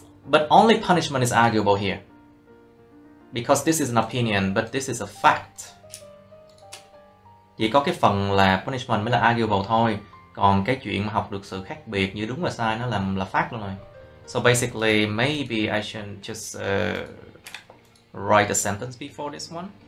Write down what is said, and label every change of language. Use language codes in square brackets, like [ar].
[en] But only punishment is arguable here. Because this is an opinion, but this is a fact. [vi] Chỉ có cái phần là punishment mới là arguable thôi. Còn cái chuyện mà học được sự khác biệt giữa đúng và sai nó là fact luôn rồi. [en] So basically, maybe I should just write a sentence before this one.